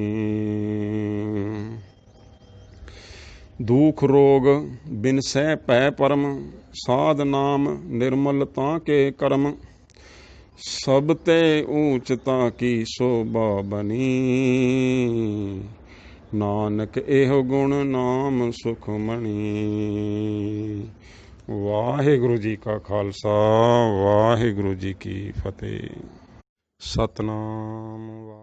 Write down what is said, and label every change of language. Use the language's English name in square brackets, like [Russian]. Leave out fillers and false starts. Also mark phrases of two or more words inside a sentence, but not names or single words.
[Punjabi] ਦੁਖ ਰੋਗ ਬਿਨ ਸਹ ਪੈ ਪਰਮ, ਸਾਧ ਨਾਮ ਨਿਰਮਲ ਤਾਕੇ ਕਰਮ। ਸਭ ਤੇ ਊਂਚ ਤਾਕੀ ਸੋਭਾ ਬਨੀ, ਨਾਨਕ ਏਹ ਗੁਣ ਨਾਮ ਸੁਖ ਮਣਿ। ਵਾਹਿਗੁਰੂ ਜੀ ਕਾ ਖਾਲਸਾ, ਵਾਹਿਗੁਰੂ ਜੀ ਕੀ ਫਤਿਹ। सतनाम।